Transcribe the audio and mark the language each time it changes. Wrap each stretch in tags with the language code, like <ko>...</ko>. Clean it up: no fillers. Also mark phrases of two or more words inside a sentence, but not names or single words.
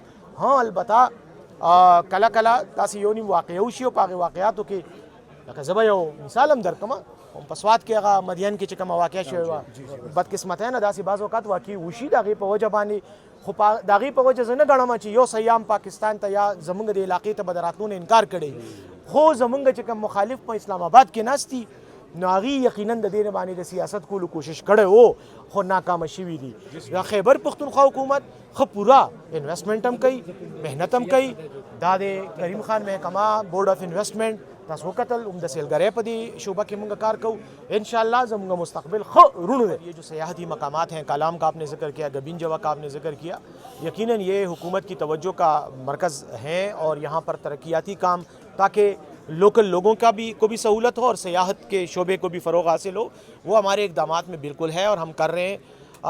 <ps>ها البته کله کله داسې یو نیم واقعه وشي او په هغې واقعاتو کې لکه زه به یو مثال هم درکړم, په سوات کې هغه مدین کې چې کومه واقعه شوې وه بدقسمتۍ نه داسې بعض اوقات واقع وشي د هغې په وجه باندې, خو د هغې په وجه زه نه ګڼم چې یو سیام پاکستان ته یا زموږ د علاقې ته به د راتلو نه انکار کړی, خو زموږ چې کوم مخالف په اسلام آباد کې ناست دي نو هغې یقینا د دې باندې د سیاست کولو کوشش کړی و خو ناکامه شوي دي. د خیبر پختونخوا حکومت ښه پوره انویسټمنټ هم کوي, محنت هم کوي. دا د کریم خان محکمه</ps> <en>board of investment</en> <ps>تاسو وکتل هم د سیلګری په دې شعبه کې مونږ کار کوو. انشاءاللہ زموږ مستقبل ښه روڼ دی.</ps> <ur>یہ جو سیاحتی مقامات ہیں, کالام کا آپ نے ذکر کیا, گبین جوا کا آپ نے ذکر کیا, یقیناً یہ حکومت کی توجہ کا مرکز ہیں اور یہاں پر ترقیاتی کام تاکہ لوکل لوگوں کا کو بھی سہولت ہو اور سیاحت کے شعبے کو بھی فروغ حاصل ہو, وہ ہمارے اقدامات میں بالکل ہے اور ہم کر رہے ہیں.</ur>